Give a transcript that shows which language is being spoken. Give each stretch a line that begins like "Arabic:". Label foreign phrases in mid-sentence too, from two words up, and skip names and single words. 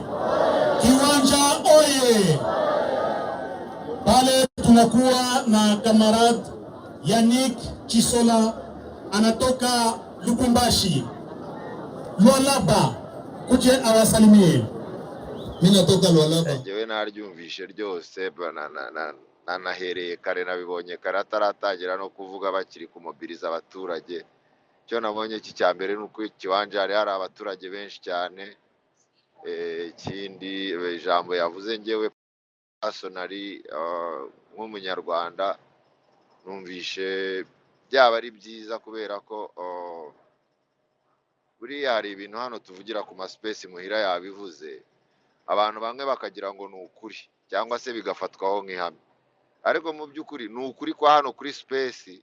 Swahili: Kiwanja oye! Pale tunakuwa na kamarad Yannick Chisola, anatoka Lubumbashi. Lualaba, kuje awasalimie. Mimi natoka Lualaba.
Kinyarwanda: Jewe naryumvishe ryose nanahereye kare, nabibonye kare ataratangira no kuvuga bakiri kumobiriza abaturage. Cyo nabonye iki cyambere nuko ikiwanja hari abaturage benshi cyane. Ikindi ijambo yavuze ngewe personally nk'umunyarwanda numvishe byaba ari byiza kubera ko buriya hari ibintu hano tuvugira ku maspace muhira yabivuze abantu bamwe bakagira ngo ni ukuri cyangwa se bigafatwaho nk'ihame, ariko mu by'ukuri ni ukuri kwa hano kuri space.